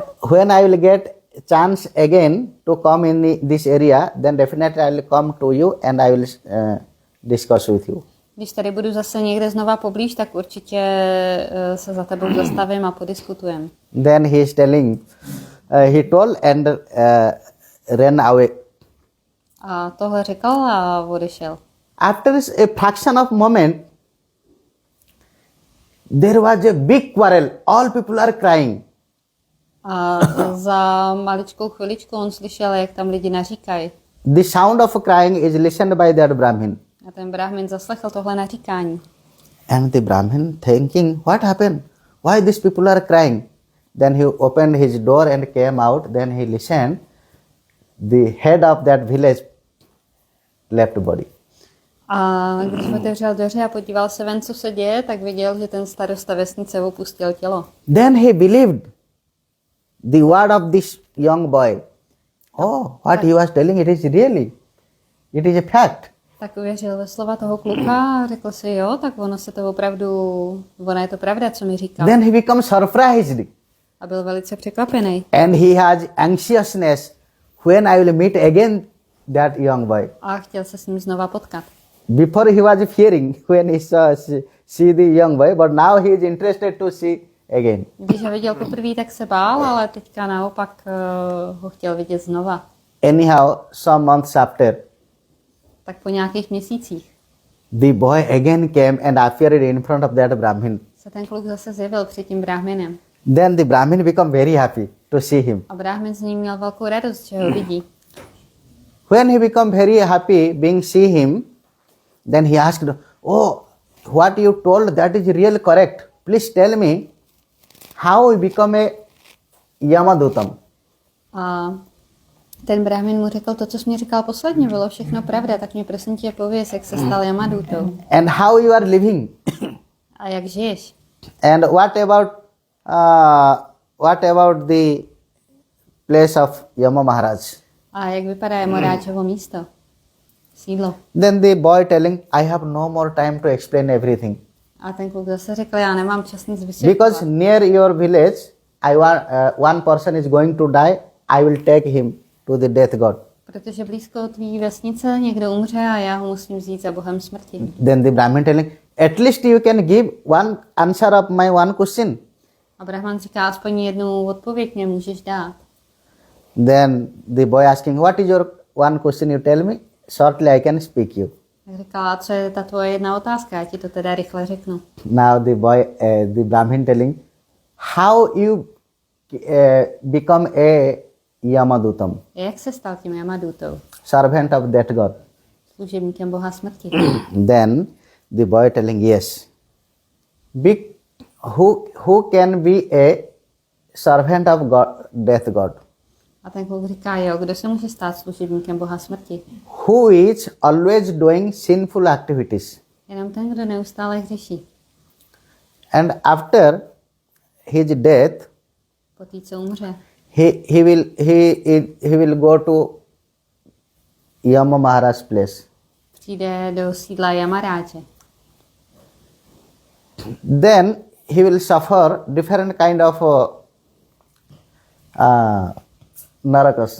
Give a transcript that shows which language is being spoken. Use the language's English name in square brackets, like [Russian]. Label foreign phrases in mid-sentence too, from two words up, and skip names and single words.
[English] When I will get chance again to come in this area, then definitely I will come to you and I will discuss with you. [Czech] Když tady budu zase někde znova poblíž, tak určitě se za tebou zastavím a podiskutujeme. [English] Then he is telling, he told and ran away. [Czech] A tohle řekl a odešel. [English] After a fraction of moment, there was a big quarrel. All people are crying. [Czech] A za maličkou chviličku on slyšel, jak tam lidi naříkají. [English] The sound of crying is listened by that Brahmin. [Czech] A ten brahmin zaslechl tohle naříkání. [English] And the Brahmin thinking, what happened? Why these people are crying? Then he opened his door and came out. Then he listened. The head of that village left body. [Czech] A když otevřel dveře a podíval se ven, co se děje, tak viděl, že ten starosta vesnice opustil tělo. [English] Then he believed the word of this young boy. Oh, what he was telling, it is really, it is a fact. [Czech] Tak uvěřil ve slova toho kluka a řekl si, jo, tak ono je to pravda, co mi říkal. [English] Then he becomes surprised. [Czech] A byl velice překvapený. [English] And he has anxiousness when I will meet again that young boy. [Czech] A chtěl se s ním znova potkat. [English] Before he was fearing when he see the young boy, but now he is interested to see again. [Czech] Když ho viděl poprvé, tak se bál, ale teďka naopak ho chtěl vidět znova. [English] Anyhow, some months after, [Czech] Tak po nějakých měsících [English] the boy again came and appeared in front of that Brahmin. [Czech] se ten kluk zase zjevil před tím brahminem. [English] Then the Brahmin became very happy to see him. [Czech] A brahmin z ním měl velkou radost, že ho vidí. [English] When he become very happy being see him, then he asked, "Oh, what you told that is real correct. Please tell me how he become a Yamadutam." [Czech] A ten brahmin mu řekl, to, co jsi mi říkal posledně, bylo všechno pravda, tak mi prosím tě pověz, jak se stal Yamadutou. [English] And how you are living. [Czech] A jak žiješ? [English] And what about the place of Yama Maharaj? [Czech] A jak vypadá Maharádžovo místo? Sídlo. [English] Then the boy telling, "I have no more time to explain everything. [Czech] A ten kluk zase řekl, já nemám čas nic vysvětlovat. [English] Because near your village, one person is going to die, I will take him to the death god." [Czech] Protože blízko tvý vesnice někdo umře a já ho musím vzít za bohem smrti. [English] Then the Brahmin telling, "At least you can give one answer of my one question." [Czech] A Brahman říká, aspoň jednu odpověď mě můžeš dát. [English] Then the boy asking, "What is your one question you tell me? Shortly I can speak you." [Czech] Tak říkala, co je ta tvoje jedna otázka, já ti to teda rychle řeknu. [English] Now the Brahmin telling, "How you become a Yamadutam, [Czech] Jak se stal tím Yamadutou? [English] servant of that god?" [Czech] Služebníkem boha smrti. [English] Then the boy telling, "Yes. Who can be a servant of God, death god? [Czech] A ten kluk říká, jo, kdo se může stát služebníkem boha smrti? [English] Who is always doing sinful activities. [Czech] Jenom ten, kdo neustále hřeší. [English] And after his death, [Czech] Po té, co umře, [English] he will go to Yama Maharaj's place. [Czech] přijde do sídla Yamarádže. [English] Then he will suffer different kind of narakas.